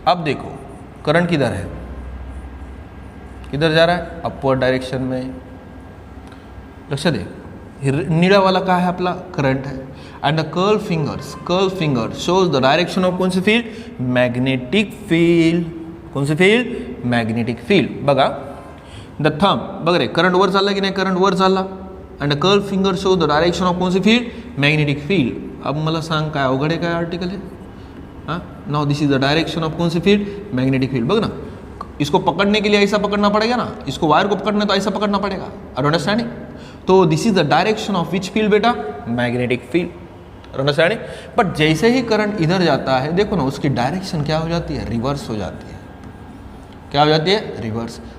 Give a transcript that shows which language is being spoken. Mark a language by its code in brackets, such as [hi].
[hi] अब देखो करंट किधर है, किधर जा रहा है? अपवर्ड डायरेक्शन में. [mr] लक्ष दे, [hi] नीला वाला क्या है? अपना करंट है. [en] and the curl finger shows the direction of [hi] कौन सी फील्ड? Magnetic field. कौन सी फील्ड? Magnetic field. [mr] बघा, द थंब, बघ रे, करंट वर चालला की नाही? करंट वर चालला. [en] and the curl finger shows the direction of [hi] कौन सी फील्ड? [en] Magnetic field. [mr] अब मला सांग, काय अवघड आहे काय आर्टिकल है? [hi] हाँ, [en] now this is the direction of [hi] कौन सी फील्ड? Magnetic field. बघ ना, इसको पकड़ने के लिए ऐसा पकड़ना पड़ेगा ना, इसको वायर को पकड़ना तो ऐसा पकड़ना पड़ेगा. [en] Are understanding? तो this is the direction of which field बेटा? Magnetic field. Understanding? [hi] बट जैसे ही करंट इधर जाता है, देखो ना, उसकी डायरेक्शन क्या हो जाती है? रिवर्स हो जाती है. क्या हो जाती है? रिवर्स.